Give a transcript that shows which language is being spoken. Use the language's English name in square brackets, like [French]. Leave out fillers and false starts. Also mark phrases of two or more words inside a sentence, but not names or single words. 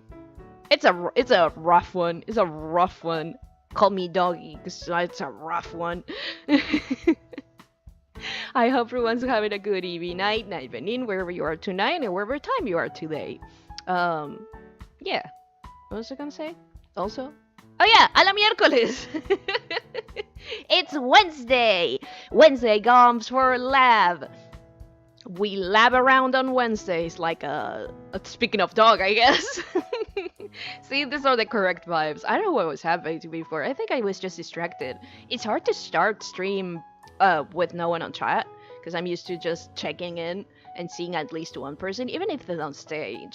[English] It's a rough one. It's a rough one. Call me doggy, because it's a rough one. I hope everyone's having a good evening, night, evening, wherever you are tonight, and wherever time you are today. Yeah. What was I gonna say? Also? Oh yeah, [Spanish] a la Miercoles! [English] It's Wednesday! Wednesday comes for lab. We lab around on Wednesdays, like speaking of dog, I guess. See, these are the correct vibes. I don't know what was happening to me before. I think I was just distracted. It's hard to start stream with no one on chat, because I'm used to just checking in and seeing at least one person, even if they don't stay.